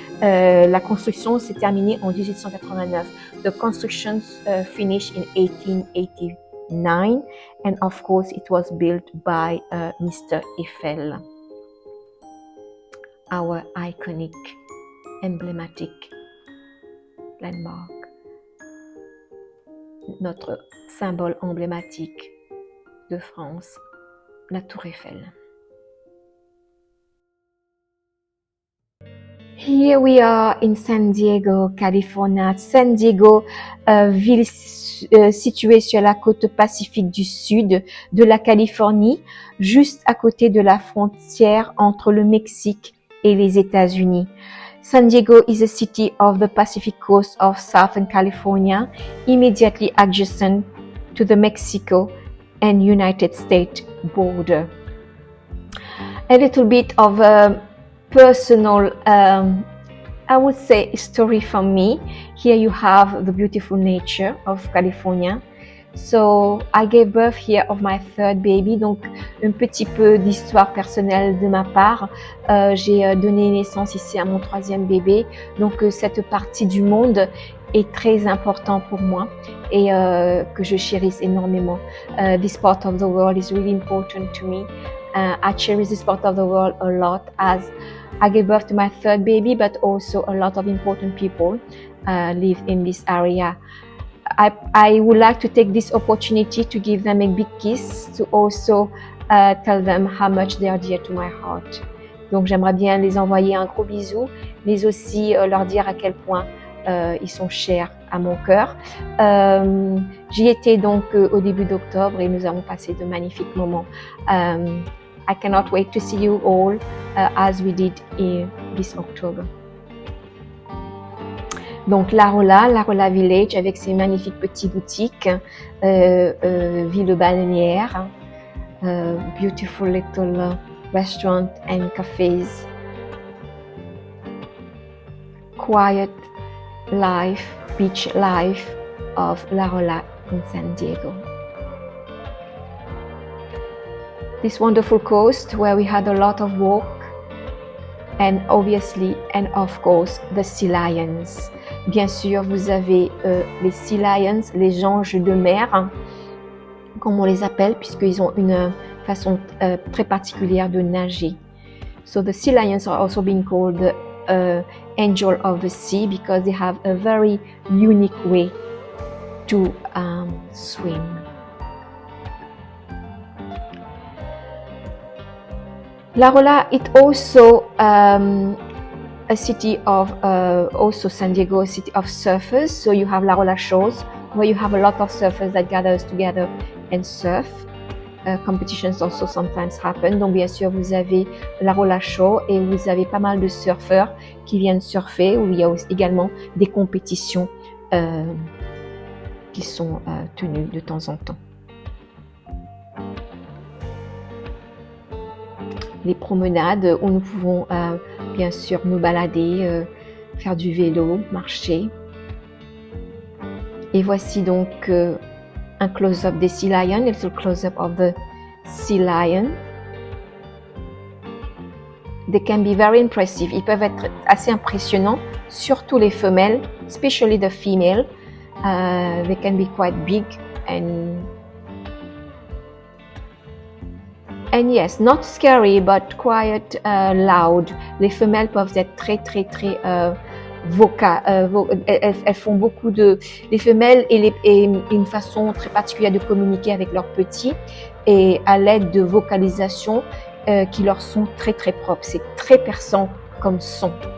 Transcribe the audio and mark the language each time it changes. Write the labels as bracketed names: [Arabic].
[French] La construction s'est terminée en 1889. [English] The construction finished in 1889, and of course it was built by Mr. [French] Eiffel, [English] our iconic, emblematic landmark, [French] notre symbole emblématique de France, la Tour Eiffel. [English] Here we are in San Diego, California. [French] San Diego, ville située sur la côte pacifique du sud de la Californie, juste à côté de la frontière entre le Mexique et les États-Unis. [English] San Diego is a city of the Pacific coast of Southern California, immediately adjacent to the Mexico and United States border. A little bit of a personal, I would say, story from me. Here you have the beautiful nature of California. So I gave birth here of my third baby. [French] Donc un petit peu d'histoire personnelle de ma part. J'ai donné naissance ici à mon troisième bébé. Donc cette partie du monde est très important pour moi et que je chérisse énormément. [English] This part of the world is really important to me. I cherish this part of the world a lot as I gave birth to my third baby, but also a lot of important people live in this area. I would like to take this opportunity to give them a big kiss, to also tell them how much they are dear to my heart. [French] Donc j'aimerais bien les envoyer un gros bisou, mais aussi leur dire à quel point ils sont chers à mon cœur. J'y étais donc au début d'octobre et nous avons passé de magnifiques moments. [English] I cannot wait to see you all as we did in this October. [French] Donc Larola Village avec ses magnifiques petites boutiques, ville balnéaire, [English] beautiful little restaurant and cafes, quiet life, beach life of Larola in San Diego. This wonderful coast where we had a lot of walk and obviously and of course the sea lions. [French] Bien sûr, vous avez les sea lions, les anges de mer, comme on les appelle, puisqu'ils ont une façon très particulière de nager. [English] So the sea lions are also being called the angel of the sea because they have a very unique way to swim. Larola is also a city of also San Diego, a city of surfers. So you have Larola Shores, where you have a lot of surfers that gathers together and surf. Competitions also sometimes happen. [French] Donc bien sûr, vous avez Larola Shore et vous avez pas mal de surfeurs qui viennent surfer, où il y a aussi également des compétitions qui sont tenues de temps en temps. Les promenades où nous pouvons bien sûr nous balader, faire du vélo, marcher. Et voici donc un close-up des sea lions, [English] a little close-up of the sea lion. They can be very impressive. [French] Ils peuvent être assez impressionnants, surtout les femelles, [English] especially the female. They can be quite big and yes, not scary, but quite loud. [French] Les femelles peuvent être très vocales. Elles font beaucoup de... Les femelles et une façon très particulière de communiquer avec leurs petits et à l'aide de vocalisations qui leur sont très propres. C'est très perçant comme son.